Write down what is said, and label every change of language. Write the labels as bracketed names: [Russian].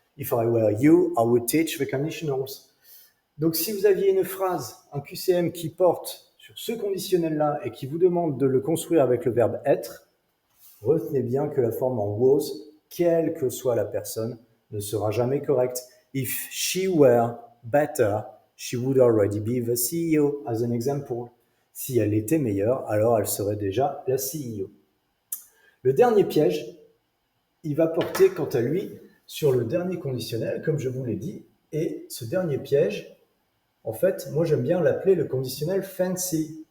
[English] If I were you, I would teach the conditionals. [French] Donc, si vous aviez une phrase, un QCM qui porte sur ce conditionnel-là et qui vous demande de le construire avec le verbe être, retenez bien que la forme en was, quelle que soit la personne, ne sera jamais correcte. [English] If she were better, she would already be the CEO, as an example. [French] Si elle était meilleure, alors elle serait déjà la CEO. Le dernier piège, il va porter quant à lui sur le dernier conditionnel, comme je vous l'ai dit, et ce dernier piège, en fait, moi j'aime bien l'appeler le conditionnel fancy.